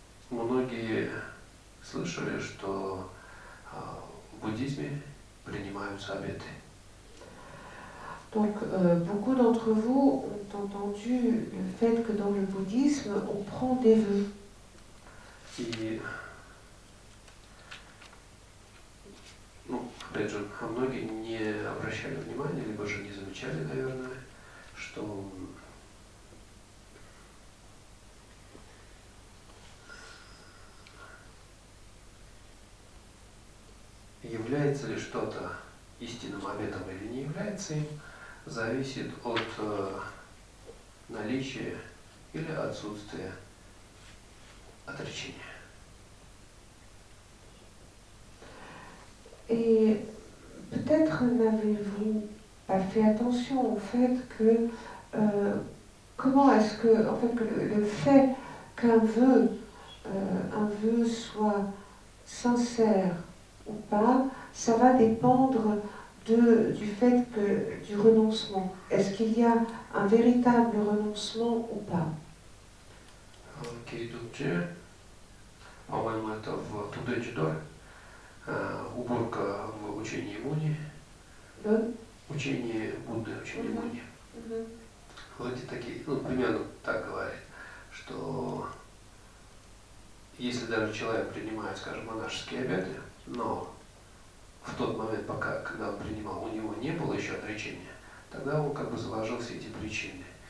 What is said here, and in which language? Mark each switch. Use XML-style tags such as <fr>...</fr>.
<ru>Многие слышали, что в буддизме принимаются обеты.</ru> <fr>Donc, beaucoup d'entre vous ont entendu le fait que dans le bouddhisme, on prend des vœux.</fr> <ru>И, опять же, многие не обращали внимания, либо же не замечали, наверное, что является ли что-то истинным обетом или не является им, зависит от наличия или отсутствия отречения.</ru> <fr>Et peut-être n'avez-vous pas fait attention au fait que comment est-ce que, en fait, que le fait qu'un vœu soit sincère ou pas, ça va dépendre du fait du renoncement. Est-ce qu'il y a un véritable renoncement ou pas?</fr> <ru>Кейдукче, по-моему, это в Тудэ-Чидоре, уборка в учении Муни, учение Будды, учение Муни. Вот эти такие, примерно так говорит, что если даже человек принимает, скажем, монашеские обеты, но в тот момент, когда он принимал, у него не было еще отречения, тогда он как бы заложил все эти причины.</ru>